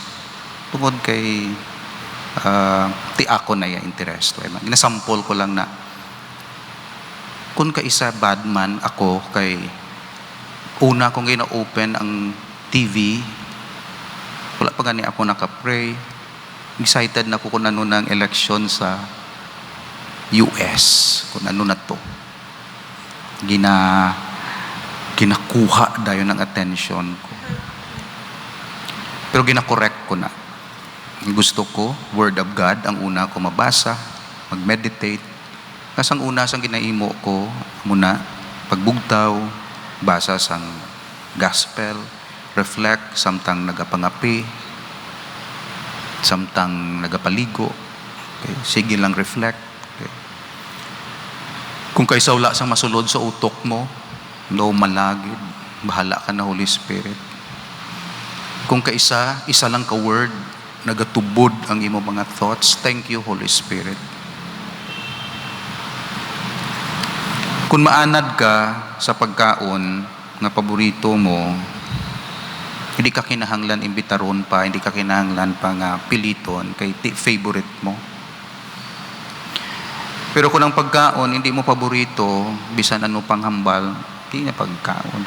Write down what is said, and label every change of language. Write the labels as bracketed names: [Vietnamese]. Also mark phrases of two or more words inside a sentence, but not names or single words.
[Hiligaynon] Tungod kay ti ako na ya interest. Ginasampol ko lang na kung kaisa bad man ako kay una kong gina-open ang TV, wala pa gani ako naka-pray. Excited na ako kung ano ng eleksyon sa US, kung ano na to. Ginakuha dayon ng attention ko. Pero gina-correct ko na. Gusto ko, [English] Word of God, [Hiligaynon] ang una ko mabasa, mag-meditate. Kasi ang una sang ginaimo ko, muna, pagbugtaw, basa sang gospel, reflect, samtang nagapangapi, samtang nagapaligo. Okay? Sige lang reflect. Okay? Kung kaysa wala sang masulod sa utok mo, no malagid, bahala ka na Holy Spirit. Kung kaisa, isa lang ka word, nagatubod ang imo mga thoughts, [English] thank you Holy Spirit. [Hiligaynon] Kung maanad ka sa pagkaon nga paborito mo, hindi ka kinahanglan imbitaron pa, hindi ka kinahanglan pa nga piliton kay favorite mo. Pero kung ang pagkaon hindi mo paborito, bisan ano pang hambal, hindi na pagkaon.